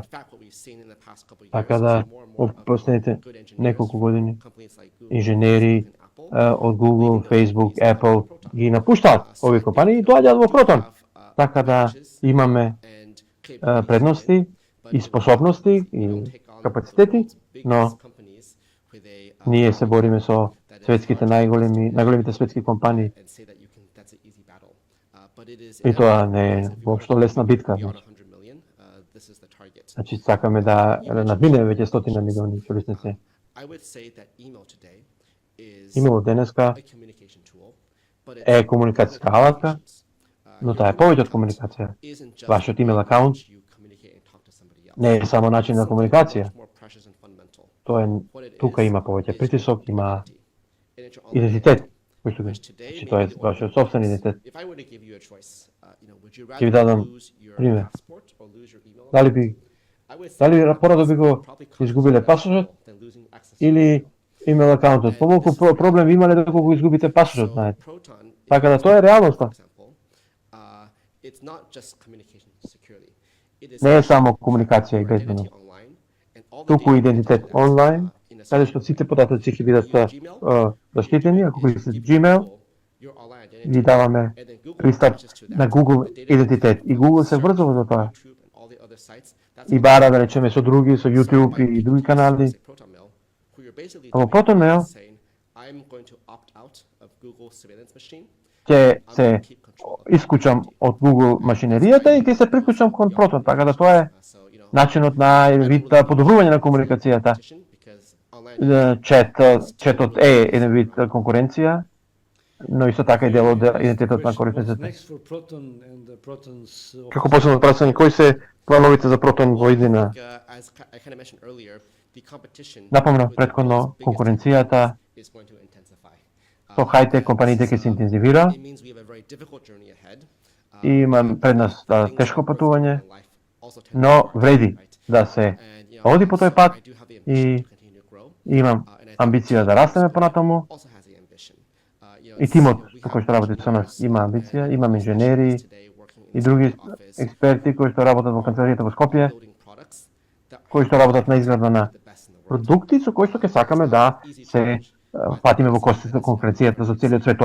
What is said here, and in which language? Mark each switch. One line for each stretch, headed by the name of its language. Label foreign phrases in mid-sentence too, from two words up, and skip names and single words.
Macedonian: Така да, од последните неколку години, инженери од Google, Facebook, Apple ги напуштаат овие компании и доаѓаат во Proton. Така да имаме предности и способности и капацитети, но ние се бориме со светските најголемите светски компании.
English: and say that that's an easy battle. But it is
Macedonian: И тоа не е
English: inevitable, because if we
Macedonian: воопшто
English: want to
Macedonian: лесна битка.
English: beyond 100 million, this is the target.
Macedonian: Значи сакаме да надминеме веќе 100 милиони корисници.
English: I would say that email today is
Macedonian: Имало денеска
English: a communication tool, but
Macedonian: е комуникацијска алатка, но таа е повеќе од комуникација.
English: isn't just
Macedonian: Вашиот имейл акаунт
English: you communicate and talk to somebody else.
Macedonian: не е само начин на комуникација.
English: Much more precious and fundamental.
Macedonian: Тоа е
English: What it
Macedonian: тука
English: is,
Macedonian: има повеќе
English: is
Macedonian: притисок,
English: your
Macedonian: има
English: identity. And it's your online
Macedonian: идентитет, кој што
English: Which today
Macedonian: значи
English: may
Macedonian: тоа е
English: be the
Macedonian: вашиот
English: only
Macedonian: собствен
English: way.
Macedonian: идентитет.
English: If I were to give you a choice, would you
Macedonian: Ќе ви
English: rather
Macedonian: дадам
English: lose your
Macedonian: пример.
English: passport or lose your email?
Macedonian: Дали би
English: I would say
Macedonian: дали
English: that
Macedonian: порадо би го
English: probably costs
Macedonian: изгубиле
English: less
Macedonian: пасошот
English: than losing access to
Macedonian: или имейл акаунтот? Помалку проблем има ли доколку го изгубите пасошот,
English: So
Macedonian: знаете?
English: Proton is,
Macedonian: Така да тоа е реалноста.
English: for example, it's not just communication securely. It is
Macedonian: Не е само комуникација и
English: your
Macedonian: безбедност.
English: identity online and all the
Macedonian: Туку
English: data
Macedonian: идентитет
English: that you
Macedonian: онлайн,
English: in a
Macedonian: каде
English: certain
Macedonian: што
English: way.
Macedonian: сите податоци ќе бидат заштитени, ако користите
English: Give Gmail, Google your online identity,
Macedonian: ви даваме
English: and then Google
Macedonian: пристап
English: attaches to that.
Macedonian: на Google
English: The data
Macedonian: идентитет и Google се врзува за тоа.
English: YouTube and all the other sites, that's
Macedonian: И
English: all
Macedonian: бара да речеме со други, со YouTube
English: by
Macedonian: и други канали.
English: say ProtonMail, who you're basically
Macedonian: А во
English: doing ProtonMail is saying, I'm going to opt out of Google surveillance machine.
Macedonian: Ќе
English: I'm
Macedonian: се
English: going to keep control of my
Macedonian: исклучам
English: identity.
Macedonian: од Google машинеријата и ќе се приклучам кон Proton, така да тоа е
English: So,
Macedonian: начинот на вид подобрување на комуникацијата.
English: competition because online
Macedonian: Четот е еден вид конкуренција, но исто така и дел од идентитетот на
English: What's
Macedonian: корисниците.
English: next for Proton and the Proton's
Macedonian: Како последно прашање, кои се плановите за Proton во иднина?
English: as I kind of mentioned earlier, the competition
Macedonian: Напомнав
English: with
Macedonian: претходно,
English: the biggest
Macedonian: конкуренцијата
English: is going to intensify.
Macedonian: со хајте компаниите ќе се интензивира
English: It means we have a very difficult journey ahead.
Macedonian: и има пред нас
English: Things
Macedonian: тешко
English: that work
Macedonian: патување,
English: in life also tend to
Macedonian: но
English: work,
Macedonian: вреди
English: right?
Macedonian: да се
English: And, you know,
Macedonian: оди по тој пат
English: I do have the
Macedonian: и
English: ambition to continue to grow.
Macedonian: имам
English: And I think
Macedonian: амбиција да растеме понатаму.
English: also has the ambition.
Macedonian: И тимот кој што работи со нас има амбиција, имам инженери и други експерти кои што работат во канцеларијата во Скопје, кои што работат на изградба на продукти со кои што ќе сакаме да се фатиме во кости со конкуренцијата со целиот свет.